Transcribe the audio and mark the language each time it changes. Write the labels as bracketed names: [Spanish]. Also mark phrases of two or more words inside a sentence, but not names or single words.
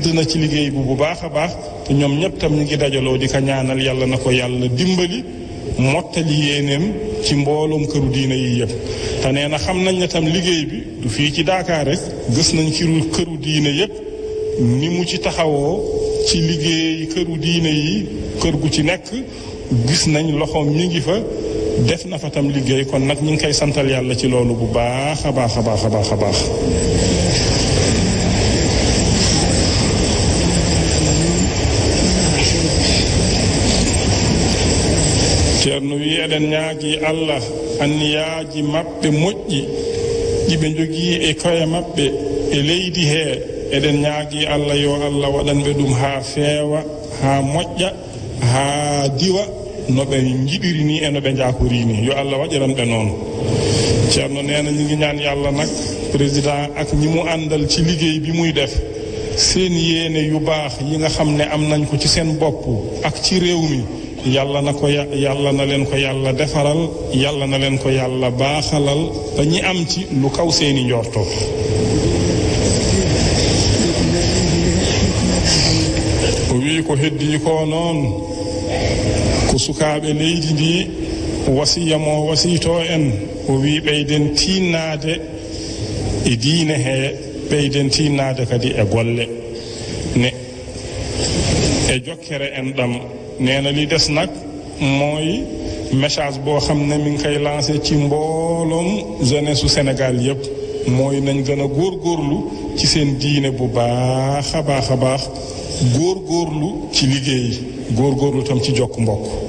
[Wolof] na ci liggéey bi bu baax a baax te ñoom ñépp tam ñu ngi dajaloo di ko ñaanal yàlla na ko yàlla dimbali mottali yéeneem ci mbooloom këru diina yi yépp te nee na xam nañ ne tam liggéey bi du fii ci Dakar rek gis nañ ci këru diina yépp ni mu ci taxawoo ci liggéey këru diine yi kër gu ci nekk gis nañ loxoom mi ngi fa def na fa tam liggéey kon nag ñu ngi koy santal yàlla ci loolu bu baax a baax a baax a baax a baax ceerno wi [Fula] eɗen ñaagi allah anniyaaji maɓɓe moƴƴi ɗiɓe jogii e koye maɓɓe e leydi hee eɗen ñaagi allah yo allah waɗanɓe ɗum haa feewa haa moƴƴa haa diwa no ɓe jiɗiri ni e no ɓe jakori ni yo allah waɗiran ɓe noon ceerno neena [Wolof] ñi ngi ñaan yàlla nag président ak ñi mu àndal ci liggéey bi muy def seen yéene yu baax yi nga xam ne am nañ ko ci seen bopp ak ci réew mi yàlla na ko yàlla na leen ko yàlla defaral yàlla na leen ko yàlla baaxalal ba ñi am ci lu kaw seeni njorto [Fula] o wi ko heddi ko noon ko sukaaɓe leydi ndi wasiya mo wasito en o wi ɓeyden tinnade e diine he ɓeyden tinnade kadi e golle ne e jokkere en ɗam neena [Wolof] li des nag mooy message boo xam ne mi ngi koy lancé ci mbooloom jeunesse su Sénégal yépp mooy nañ gën a góorgóorlu ci seen diine bu baax a baax a baax góorgóorlu ci liggéey góorgóorlu tam ci jokk mbokk